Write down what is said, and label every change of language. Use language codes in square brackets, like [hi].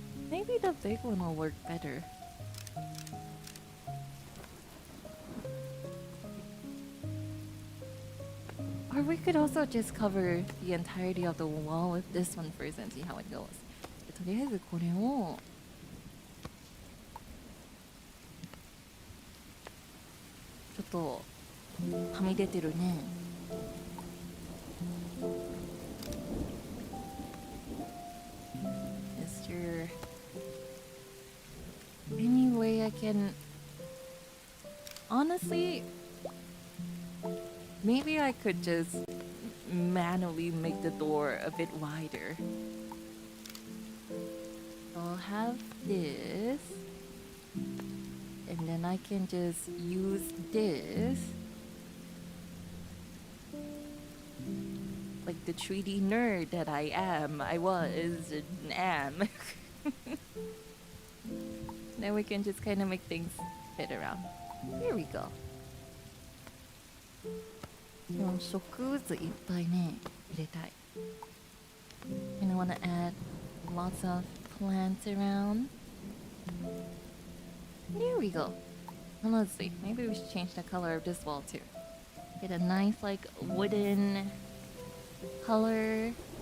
[en] maybe the big one will work better. Or we could also just cover the entirety of the wall with this one first and see how it goes. [ja] とりあえずこれをちょっとはみ出てるね。 [en] Is there any way I can... Honestly, maybe I could just manually make the door a bit wider. I'll have this. And then I can just use this. Like the 3D nerd that I am. I was and am. Then we can just kind of make things fit around. Here we go. [ja] 植物いっぱいね、入れたい。 [en] And I want to add lots of plants around. There we go. And let's see, maybe we should change the color of this wall too. Get a nice like wooden color.